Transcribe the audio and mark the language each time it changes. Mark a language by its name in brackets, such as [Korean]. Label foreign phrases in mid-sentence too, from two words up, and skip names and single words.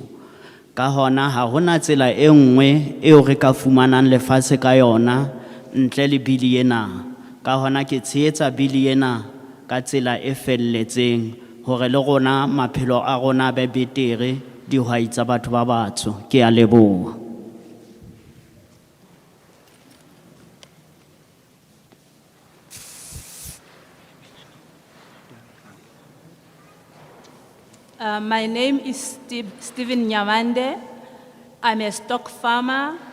[Southern Sotho] Ka hona ha hona tsela e nngwe eo re ka fumanang lefatshe ka yona ntle le bili ena. Ka hona ke tshehetsa bili ena ka tsela e felletseng hore le rona maphelo a rona be betere dihwai tsa batho ba batsho. Ke a leboha. [English] My name is Steven Nyamande. I'm a stock farmer.